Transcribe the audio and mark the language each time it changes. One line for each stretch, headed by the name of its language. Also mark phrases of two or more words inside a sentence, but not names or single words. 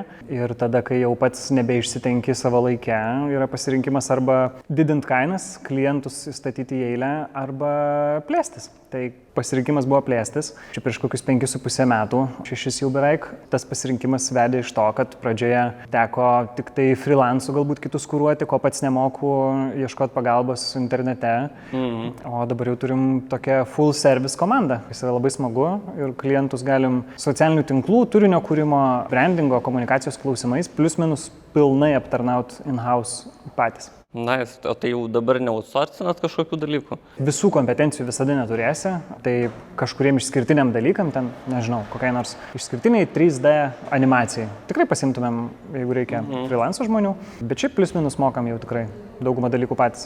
Lithuanian: Ir tada, kai jau pats nebeišsitenki savo laikę, yra pasirinkimas arba didinti kainas, klientus įstatyti į eilę, arba plėstis. Tai pasirinkimas buvo plėstis. Čia prieš kokius 5,5 metų, 6 jau beveik, tas pasirinkimas vedė iš to, kad pradžioje teko tik tai freelancų galbūt kitus kuruoti, ko pats nemoku ieškoti pagalbos internete. O dabar jau turim tokią
English: full service
Lithuanian: komandą, kas yra labai smagu ir klientus galim socialinių tinklų, turinio kūrimo, brandingo, komunikacijos klausimais, plius minus pilnai aptarnaut in-house patys. Na, o tai jau dabar neoutsourcinat kažkokių dalykų? Visų kompetencijų visada neturėsi, tai kažkuriem išskirtiniam dalykam, ten, nežinau, kokiai nors išskirtiniai 3D animacijai. Tikrai pasimtumėm, jeigu reikia freelanco žmonių, bet šiaip plius minus mokam jau tikrai daugumą dalykų patys.